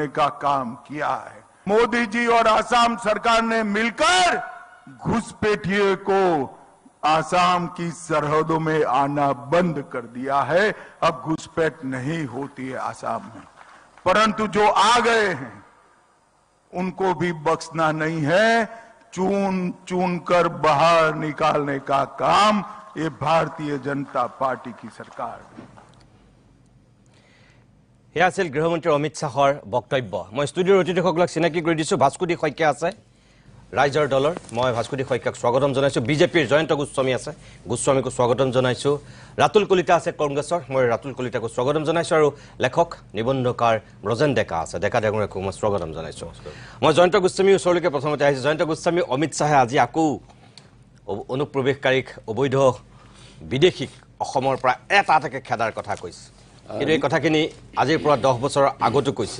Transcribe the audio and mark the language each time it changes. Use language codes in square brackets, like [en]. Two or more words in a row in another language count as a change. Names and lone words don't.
[hi] का काम किया है मोदी जी और आसाम सरकार ने मिलकर घुसपैठियों को आसाम की सरहदों में आना बंद कर दिया है अब घुसपैठ नहीं होती है आसाम में परंतु जो आ गए हैं उनको भी बख्शना नहीं है चून चून कर बाहर निकालने का काम ये भारतीय जनता पार्टी की सरकार [as] हे আছিল গৃহমন্ত্ৰী অমিত শাহৰ বক্তব্য মই ষ্টুডিঅ'ৰ অতিথিসকলক চিনাকি কৰি দিছো ভাস্কুদি শইকীয়া আছে ৰাইজৰ দলৰ মই ভাস্কুদি শইকীয়াক স্বাগতম জনাইছো বিজেপিৰ জয়ন্ত গোস্বামী আছে গোস্বামীকো স্বাগতম জনাইছো ৰাতুল কলিতা আছে কংগ্ৰেছৰ মই ৰাতুল কলিতাকো স্বাগতম জনাইছো আৰু লেখক নিবন্ধকাৰ ব্ৰজেন ডেকা আছে ডেকা ডেঙুৰাকো মই স্বাগতম জনাইছো মই জয়ন্ত গোস্বামীৰ ওচৰলৈকে প্ৰথমতে আহিছো জয়ন্ত গোস্বামী অমিত শাহে আজি আকৌ অনুপ্ৰৱেশকাৰীক অবৈধ বিদেশীক অসমৰ পৰা এটা এটাকে খেদাৰ কথা কৈছে কিন্তু এই কথাখিনি আজিৰ পৰা 10 বছৰৰ আগতো কৈছিল